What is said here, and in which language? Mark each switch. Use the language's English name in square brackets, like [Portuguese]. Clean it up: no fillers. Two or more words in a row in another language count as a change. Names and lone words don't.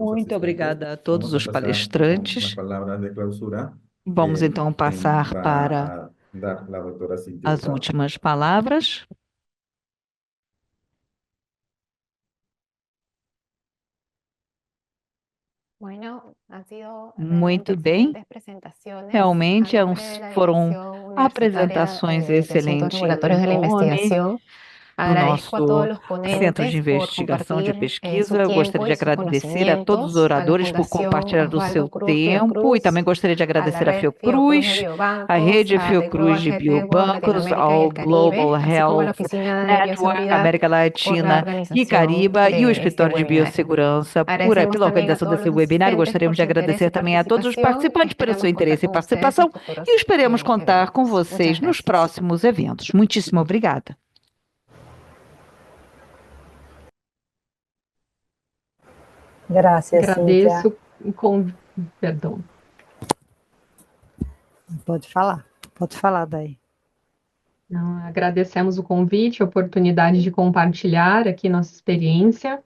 [Portuguese] Muito [Spanish] asistentes. [Portuguese] obrigada a todos [Spanish] Vamos a [Portuguese] os [Spanish] pasar con las [Portuguese] palestrantes. [Spanish] palabras de clausura. [Portuguese] Vamos então [Spanish] Quien [Portuguese] passar [Spanish] va [Portuguese] para [Spanish] a dar la doctora Cintia [Portuguese] as [Spanish] Hurtado. [Portuguese] últimas palavras. [Spanish] Bueno, han sido [Portuguese] Muito [Spanish] realmente [Portuguese] bem. [Spanish] excelentes presentaciones. [Portuguese] Realmente [Spanish] A nombre de la [Portuguese] foram [Spanish] Dirección Universitaria [Portuguese] apresentações [Spanish] de Asuntos [Portuguese] excelentes [Spanish] Regulatorios de la [Portuguese] em nome [Spanish] Investigación, [Portuguese] do [Spanish] agradezco a todos [Portuguese] nosso [Spanish] los [Portuguese] Centro de [Spanish] ponentes por [Portuguese] Investigação de [Spanish] compartir su [Portuguese] Pesquisa. Eu gostaria [Spanish] tiempo [Portuguese] de [Spanish] y sus [Portuguese] agradecer a todos os [Spanish] conocimientos, a la [Portuguese] oradores por [Spanish] Fundación [Portuguese] compartilhar o seu [Spanish] Osvaldo Cruz [Portuguese] tempo e [Spanish] Fiocruz, [Portuguese] também gostaria de [Spanish] a la [Portuguese] agradecer a [Spanish] Red Fiocruz de [Portuguese] Fiocruz, a [Spanish] Biobancos, [Portuguese] Rede [Spanish] a The [Portuguese] Fiocruz [Spanish] Global [Portuguese] de [Spanish] Health Network [Portuguese] Biobancos, [Spanish] Latinoamérica y [Portuguese] ao [Spanish] el Caribe, [Portuguese] Global [Spanish] así como a la [Portuguese] Health [Spanish] Oficina de [Portuguese] Network [Spanish] Bioseguridad [Portuguese] América [Spanish] por la [Portuguese] Latina e [Spanish] organización [Portuguese] Caribe e o [Spanish] de este [Portuguese] Escritório de [Spanish] webinar. [Portuguese] Biossegurança [Spanish] Agradecemos [Portuguese] pela [Spanish] también a [Portuguese] organização [Spanish] todos [Portuguese] desse [Spanish] los [Portuguese] webinar. [Spanish] asistentes [Portuguese] Gostaríamos [Spanish] por [Portuguese] de [Spanish] su interés [Portuguese] agradecer [Spanish] y [Portuguese] também a todos os [Spanish] participación. [Portuguese] participantes pelo seu [Spanish] Esperamos contar [Portuguese] interesse e [Spanish] con ustedes en [Portuguese] participação [Spanish] futuros [Portuguese] e esperamos contar com [Spanish] eventos. [Portuguese] vocês [Spanish] Muchas [Portuguese] nos [Spanish] gracias. [Portuguese] próximos eventos. Muitíssimo obrigada. Graças, Cíntia. Agradeço perdão. Pode falar daí. Não, agradecemos o convite, a oportunidade de compartilhar aqui nossa experiência.